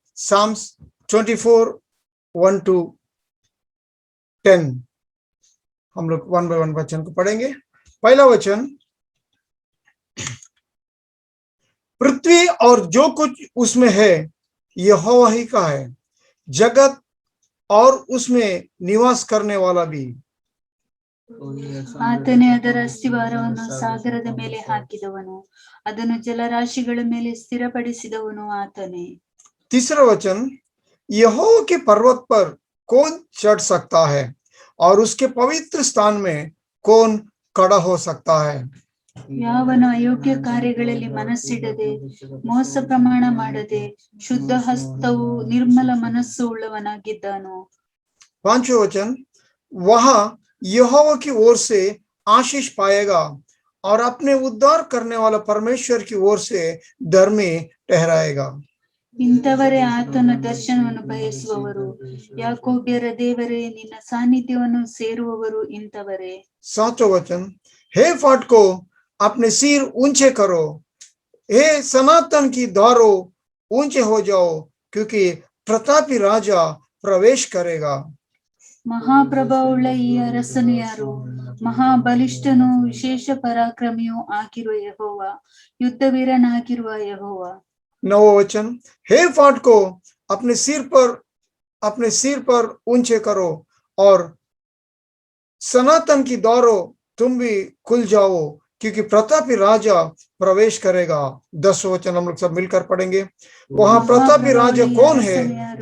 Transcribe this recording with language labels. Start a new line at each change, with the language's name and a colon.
Hindi: Sam's 24 1 to 10 हम लोग 1 bye 1 वचन को पढ़ेंगे। पहला वचन, पृथ्वी और जो कुछ उसमें है यहोवा ही का है, जगत और उसमें निवास करने वाला भी।
Kannada: ಆತನೇ ಅದರ ಅಸ್ತಿವಾರವನ್ನು ಸಾಗರದ ಮೇಲೆ ಹಾಕಿದವನು, ಅದನ್ನು ಜಲರಾಶಿಗಳ ಮೇಲೆ ಸ್ಥಿರಪಡಿಸಿದವನು ಆತನೇ।
Hindi: तीसरा वचन, यहोवा के पर्वत पर कौन चढ़ सकता है और उसके पवित्र स्थान में कौन खड़ा हो सकता है।
Kannada: ಯಾವನು ಅಯೋಗ್ಯ ಕಾರ್ಯಗಳಲ್ಲಿ ಮನಸ್ಸಿಡದೆ, ಮೋಸ ಪ್ರಮಾಣ ಮಾಡದೆ, ಶುದ್ಧ ಹಸ್ತವು ನಿರ್ಮಲ ಮನಸ್ಸು ಉಳ್ಳವನಾಗಿದ್ದಾನೋ।
Hindi: पांचवा वचन, वहां यहोवा की ओर से आशीष पाएगा और अपने उद्धार करने वाला परमेश्वर की ओर से धर्मी ठहराएगा।
Kannada: ಇಂಥವರೇ ಆತನ ದರ್ಶನವನ್ನು ಬಯಸುವವರು, ಯಾಕೋಬ್ಯರ ದೇವರೇ ನಿನ್ನ ಸಾನ್ನಿಧ್ಯವನ್ನು ಸೇರುವವರು ಇಂಥವರೇ।
Hindi: सातवां वचन, हे फाटको अपने सिर ऊंचे करो, हे सनातन की द्वारों ऊंचे हो जाओ, क्योंकि प्रतापी राजा प्रवेश करेगा।
Kannada: ಮಹಾಪ್ರಭಾವುಳ್ಳ ಈ ಅರಸನು ಯಾರು? ಮಹಾಬಲಿಷ್ಠನು, ವಿಶೇಷ ಪರಾಕ್ರಮಿಯೂ ಆಗಿರುವ ಯೆಹೋವ, ಯುದ್ಧವೀರನಾಗಿರುವ ಯೆಹೋವ।
Hindi: नौवां वचन, हे फाटको अपने सिर पर ऊंचे करो और सनातन की द्वारों तुम भी खुल जाओ, क्योंकि प्रतापी राजा प्रवेश करेगा। 10वां वचन हम लोग सब मिलकर पढ़ेंगे। वहां प्रतापी राजा कौन है?